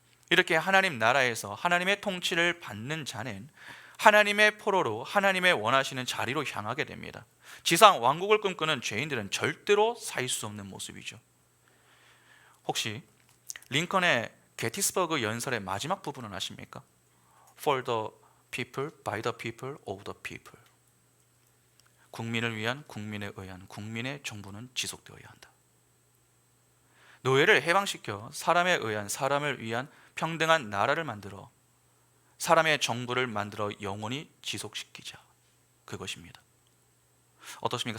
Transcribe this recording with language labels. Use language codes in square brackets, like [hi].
[ko] 이렇게 하나님 나라에서 하나님의 통치를 받는 자는 하나님의 포로로 하나님의 원하시는 자리로 향하게 됩니다. 지상 왕국을 꿈꾸는 죄인들은 절대로 살 수 없는 모습이죠. 혹시 링컨의 게티스버그 연설의 마지막 부분은 아십니까? [en] For the people, by the people, of the people. [ko] 국민을 위한, 국민에 의한, 국민의 정부는 지속되어야 한다. 노예를 해방시켜 사람에 의한, 사람을 위한 평등한 나라를 만들어 사람의 정부를 만들어 영원히 지속시키자. 그것입니다. 어떻습니까?